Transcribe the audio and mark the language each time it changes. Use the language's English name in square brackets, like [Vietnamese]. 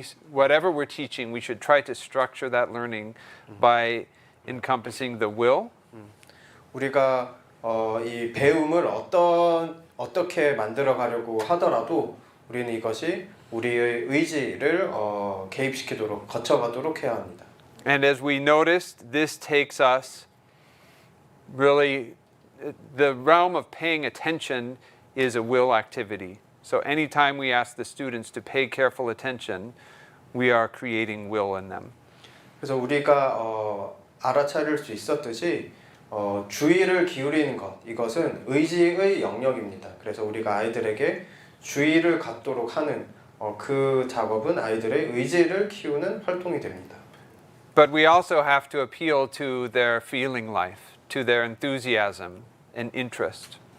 [English] Whatever we're teaching, we should try to structure that learning by encompassing the will. [Korean] 우리가 이 배움을 어떻게 만들어 가려고 하더라도 우리는 이것이 우리의 의지를 개입시키도록 거쳐가도록 해야 합니다. [English] And as we noticed, this takes us really, the realm of paying attention is a will activity. So anytime we ask the students to pay careful attention, we are creating will in them. [Korean] 그래서 우리가 알아차릴 수 있었듯이 주의를 기울이는 것, 이것은 의지의 영역입니다. 그래서 우리가 아이들에게 주의를 갖도록 하는 그 작업은 아이들의 의지를 키우는 활동이 됩니다. [English] But we also have to appeal to their feeling life, to their enthusiasm and interest.